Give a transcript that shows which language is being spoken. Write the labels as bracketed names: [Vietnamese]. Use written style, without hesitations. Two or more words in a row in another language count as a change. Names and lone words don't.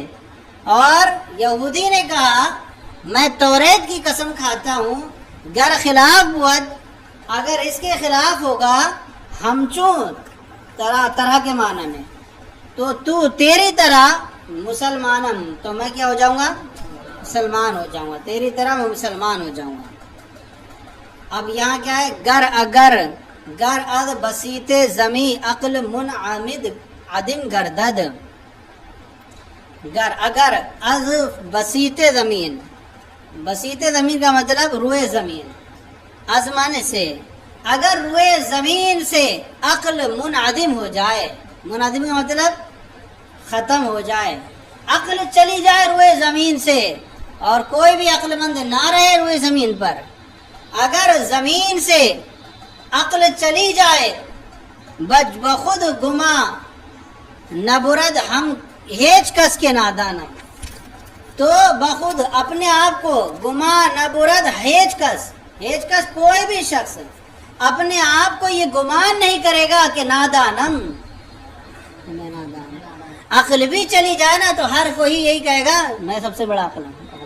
[Urdu] اور یہودی نے کہا میں توریت کی قسم کھاتا ہوں، [Persian] گر خلاف بود، [Urdu] اگر اس کے خلاف ہوگا، [Persian] ہم چون [Urdu] طرح کے معنی میں، تو تیری طرح مسلمانم، تو میں کیا ہو جاؤں گا؟ مسلمان ہو جاؤں گا، تیری طرح میں مسلمان ہو جاؤں گا۔ اب یہاں کیا ہے؟ [Persian] گر از بسیط زمیں عقل منعمد عدم گردد، [Urdu] اگر [Persian] از بسیط زمین، بسیط زمین [Urdu] کا مطلب روئے زمین، از مانے سے، اگر روئے زمین سے عقل منعدم ہو جائے، منعدم کا مطلب ختم ہو جائے، عقل چلی جائے روئے زمین سے، اور کوئی بھی عقل مند نہ رہے روئے زمین پر، اگر زمین سے عقل چلی جائے، [Persian] بخود گما نبرد ہم ہیچ کس کے نادانم، [Urdu] تو بخود اپنے آپ کو [Persian] گما نبرد ہیچ کس [Urdu] کوئی بھی شخص اپنے آپ کو یہ گمان نہیں کرے گا کہ نادانم، میں نادان، عقل بھی چلی جائے نا تو ہر کوئی یہی کہے گا میں سب سے بڑا عقل ہوں۔